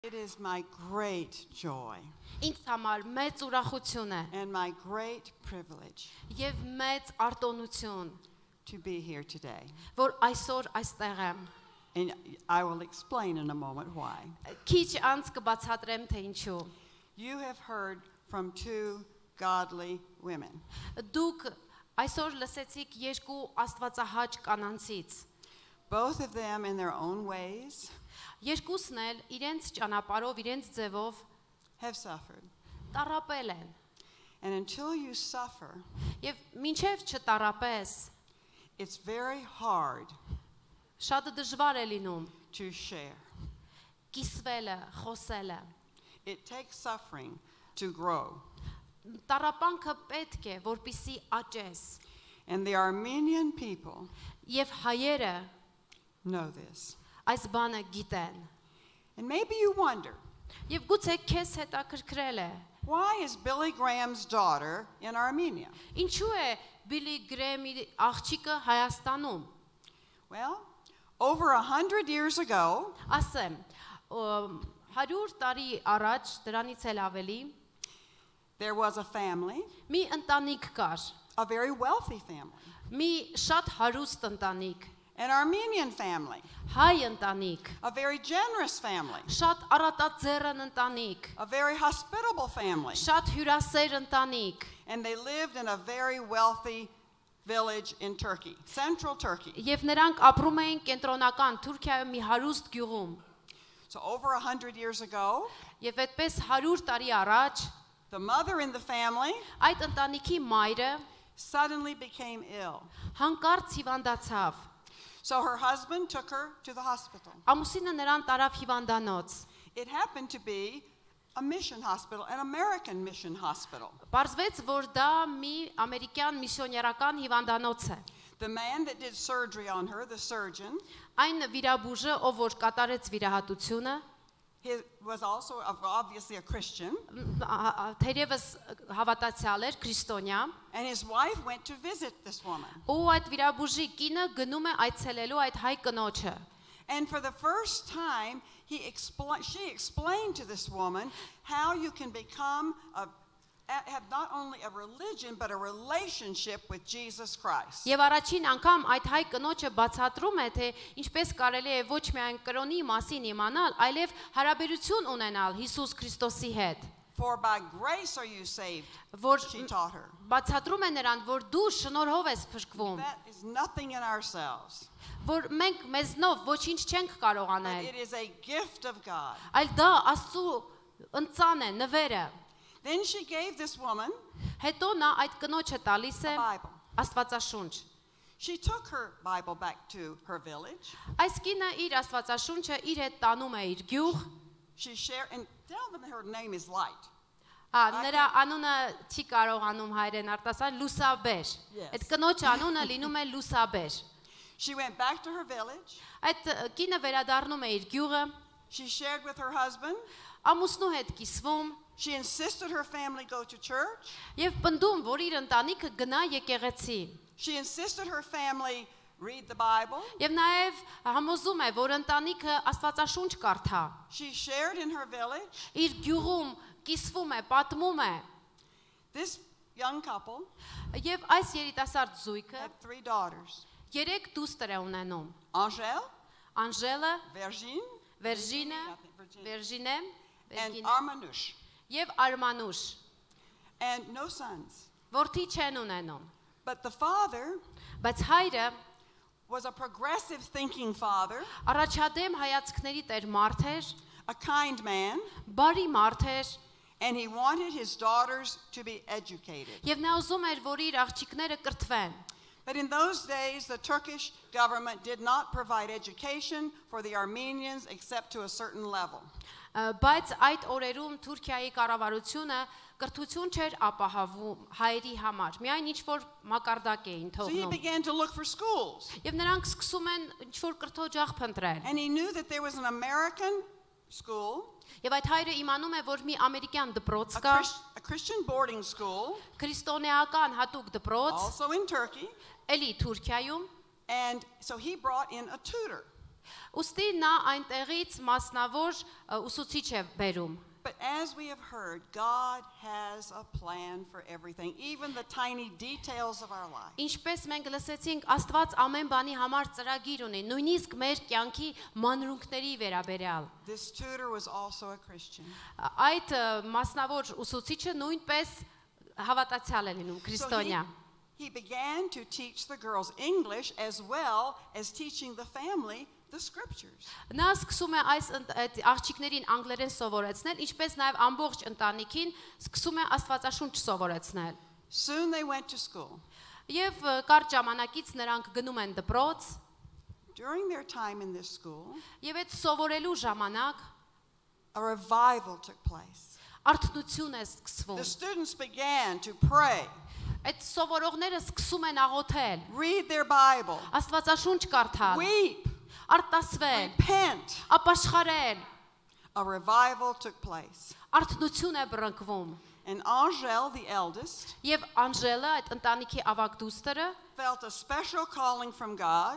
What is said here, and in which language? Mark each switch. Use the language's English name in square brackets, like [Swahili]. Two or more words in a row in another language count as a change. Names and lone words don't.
[English] It is my great joy [Armenian] Ինձ համար մեծ ուրախություն է [English] and my great privilege [Armenian] եւ մեծ արտոնություն [English] to be here today. [Armenian] որ այսօր այստեղ եմ [English] And I will explain in a moment why. [Armenian] Քիչ անց կբացատրեմ թե ինչու [English] You have heard from two godly women. [Armenian] Դուք այսօր լսեցիք երկու աստվածահաճ կանանցից [English] Both of them in their own ways [Armenian] Երկուսն էլ իրենց ճանապարհով, իրենց ձևով [English] have suffered. [Armenian] տառապել են [English] And until you suffer, [Armenian] եւ մինչեւ չտառապես [English] it's very hard [Armenian] շատ դժվար է լինում [English] to share. [Armenian] կիսվելը, խոսելը [English] It takes suffering to grow. [Armenian] Տառապանքը պետք է որպիսի աճես [English] And the Armenian people [Armenian] եւ հայերը [English] know this. [Armenian] այս բանը գիտեն [English] And maybe you wonder, [Armenian] եւ գուցե քեզ հետաքրքրել է [English] why is Billy Graham's daughter in Armenia? [Armenian] ինչու է Բիլի Գրեմի աղջիկը Հայաստանում [English] Well, over 100 years ago, [Armenian] ասեմ 100 տարի առաջ դրանից էլ ավելի [English] there was a family, [Armenian] մի ընտանիք կար [English] a very wealthy family, [Armenian] մի շատ հարուստ ընտանիք [English] an Armenian family, [Armenian] հայ ընտանիք [English] a very generous family, [Armenian] շատ առատաձեռն ընտանիք [English] a very hospitable family, [Armenian] շատ հյուրասեր ընտանիք [English] and they lived in a very wealthy village in Turkey, central Turkey. [Armenian] Եվ նրանք ապրում էին կենտրոնական Թուրքիայում մի հարուստ գյուղում [English] So over 100 years ago, [Armenian] Եվ այդպես 100 տարի առաջ [English] the mother in the family [Armenian] այդ ընտանիքի մայրը [English] suddenly became ill. [Armenian] հանկարծ հիվանդացավ [English] So her husband took her to the hospital. [Armenian] Ամուսինը նրան տարավ հիվանդանոց [English] It happened to be a mission hospital, an American mission hospital. [Armenian] Պարզվեց, որ դա մի ամերիկյան միսիոներական հիվանդանոց է [English] The man that did surgery on her, the surgeon, [Armenian] Այն վիրաբուժը, ով որ կատարեց վիրահատությունը, [English] he was also obviously a Christian, [Armenian] թերևս հավատացյալ էր, քրիստոնյա, [English] and his wife went to visit this woman. [Armenian] ու այդ վիրաբուժի կինը գնում է այցելելու այդ հայ կնոջը [English] And for the first time, she explained to this woman how you can have not only a religion, but a relationship with Jesus Christ. [Armenian] Եվ առաջին անգամ այդ հայ կնոջը բացատրում է, թե ինչպես կարելի է ոչ միայն կրոնի մասին իմանալ, այլև հարաբերություն ունենալ Հիսուս Քրիստոսի հետ։ [English] For by grace are you saved, she taught her. [Armenian] Բացատրում է նրան, որ դու շնորհով ես փրկվում, [English] That is nothing in ourselves. [Armenian] որ մենք մեզնով ոչինչ չենք կարող [English] But [Armenian] անել, [English] it is a gift of God. [Armenian] այլ դա Աստծո ընծան է, նվերը։ [English] Then she gave this woman [Armenian] Հետո նա այդ կնոջը տալիս է [English] a Bible. [Armenian] Աստվածաշունչ։ [English] She took her Bible back to her village. [Armenian] Այս կինը իր Աստվածաշունչը իր հետ տանում է իր գյուղ, [English] She shared, and tell them her name is Light. [Armenian] նրա անունը չի կարողանում հայերեն արտասան լուսաբեր։ Այդ կնոջ անունը լինում է լուսաբեր։ [English] She went back to her village. [Armenian] Այդ կինը վերադառնում է իր գյուղը, [English] She shared with her husband. [Armenian] ամուսնու հետ կիսվում [English] She insisted her family go to church. [Armenian] եւ պնդում, որ իր ընտանիքը գնա եկեղեցի։ [English] She insisted her family read the Bible. [Armenian] Եվ նաեւ համոզում է, որ ընտանիքը Աստվածաշունչ կարդա։ [English] She shared in her village. [Armenian] Իր գյուղում կիսվում է, պատմում է։ [English] This young couple [Armenian] Եվ այս երիտասարդ զույգը [English] had 3 daughters. [Armenian] 3 դուստր է ունենում։ [English] Angèle, [Armenian] Անժելը, [English] Virginie, [Armenian] Վերժինե, [English] and Armanouche. [Armenian] Եվ Արմանուշ, [English] And no sons. [Armenian] որդի չեն ունենում։ [English] But the father [Armenian] Բայց հայրը [English] was a progressive thinking father, [Armenian] առաջադեմ հայացքների տեր մարդ էր, [English] a kind man, [Armenian] բարի մարդ էր, [English] and he wanted his daughters to be educated. [Armenian] եւ նա ուզում էր, որ իր աղջիկները կրթվեն։ [English] But in those days, the Turkish government did not provide education for the Armenians except to a certain level. [Armenian] Բայց այդ օրերում Թուրքիայի կառավարությունը կրթություն չէր ապահովում հայերի համար։ Միայն ինչ որ մակարդակ էին [English] So he [Armenian] թողնում։ [English] began to look for schools. [Armenian] Եւ նրանք սկսում են ինչ որ կրթօջախ փնտրել։ [English] And he knew that there was an American school, [Armenian] Եվ այդ հայրը իմանում է, որ մի ամերիկյան դպրոց կա, [English] a Christian boarding school, [Armenian] քրիստոնեական հատուկ դպրոց, [English] also in Turkey. [Armenian] էլի Թուրքիայում, [English] And so he brought in a tutor. [Armenian] Ոստի նա այնտեղից մասնավոր ուսուցիչ է բերում։ [English] But as we have heard, God has a plan for everything, even the tiny details of our life. [Armenian] Ինչպես մենք լսեցինք, Աստված ամեն բանի համար ծրագիր ունի, նույնիսկ մեր կյանքի մանրունքների վերաբերյալ։ [English] This tutor was also a Christian. [Armenian] Այդ մասնավոր ուսուցիչը նույնպես հավատացյալ է լինում, քրիստոնյա։ [English] He began to teach the girls English as well as teaching the family the scriptures. [Armenian] Նա սկսում է այս աղջիկներին անգլերեն սովորեցնել, ինչպես նաև ամբողջ ընտանիքին սկսում է Աստվածաշունչ սովորեցնել։ [English] Soon they went to school. [Armenian] Եվ կարճ ժամանակից նրանք գնում են դպրոց։ [English] During their time in this school, [Armenian] Եվ այդ սովորելու ժամանակ [English] a revival took place. [Armenian] արթնություն է սկսվում։ [English] The students began to pray, [Armenian] Այդ սովորողները սկսում են աղոթել, [English] read their Bible, [Armenian] Աստվածաշունչ կարդալ, [English] weep, [Armenian] արտասվել, [English] repent. [Armenian] ապաշխարել, [English] A revival took place. [Armenian] արթնություն է բռնկվում։ [English] And Angel, the eldest, [Armenian] Եվ Անժելը, այդ ընտանիքի ավագ դուստերը, [English] felt a special calling from God